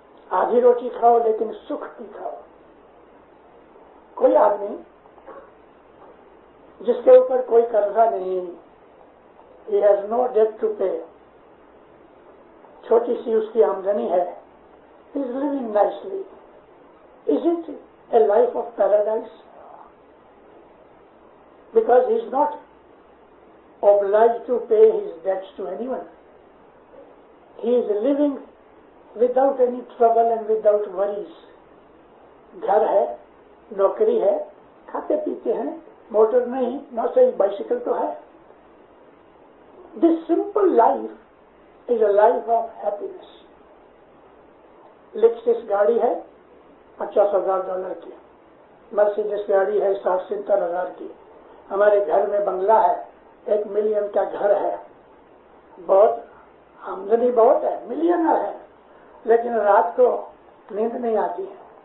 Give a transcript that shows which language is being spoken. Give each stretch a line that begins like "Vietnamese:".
Urdu: آدھی روٹی کھاؤ لیکن سکھ بھی کھاؤ. کوئی آدمی جس کے اوپر کوئی قرضہ نہیں,
English: he has no debt to pay,
Urdu: چھوٹی سی اس کی آمدنی ہے,
English: he is living nicely. Is it a life of paradise? Because he is not obliged to pay his debts to anyone. He is living without any trouble and without worries.
Urdu: گھر ہے, نوکری ہے, کھاتے پیتے ہیں, موٹر نہیں, نہ صحیح بائسیکل تو ہے.
English: This simple life is a life of happiness.
Urdu: Lexus گاڑی ہے $50,000 کی, مرسیڈس گاڑی ہے 60-70,000 کی. ہمارے گھر میں بنگلہ ہے, 1 ملین کا گھر ہے, بہت آمدنی بہت ہے, ملینر ہے, لیکن رات کو نیند نہیں آتی ہے.